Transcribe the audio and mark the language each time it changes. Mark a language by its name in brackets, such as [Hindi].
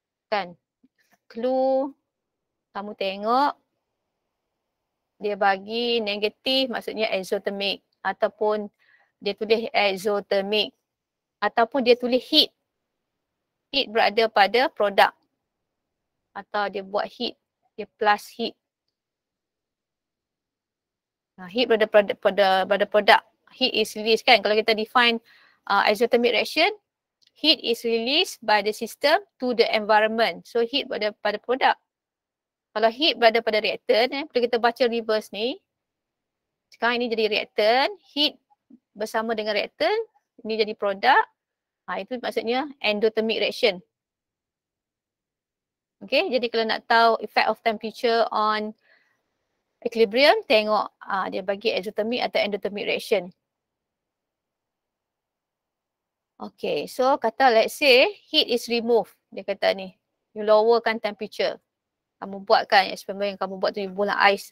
[Malay] Kan? Clue kamu tengok dia bagi negatif maksudnya exothermic ataupun dia tulis exothermic ataupun dia tulis heat. Heat berada pada produk atau dia buat heat, dia plus heat. Heat berada pada produk. [English] Heat is released kan, [Malay] kalau kita define [English] exothermic reaction, heat is released by the system to the environment. [Malay] So heat berada pada produk. Kalau heat berada pada reactant, bila kita baca reverse ni, sekarang ini jadi reactant, heat bersama dengan reactant, ini jadi produk. Itu maksudnya endothermic reaction. Okay, jadi kalau nak tahu [English] effect of temperature on equilibrium, [Malay] tengok dia bagi exothermic atau endothermic reaction. [English] Okay, so kata let's say heat is removed. [Malay] Dia kata ni, you lowerkan temperature. Kamu buatkan eksperimen yang kamu buat tu, you bola ais.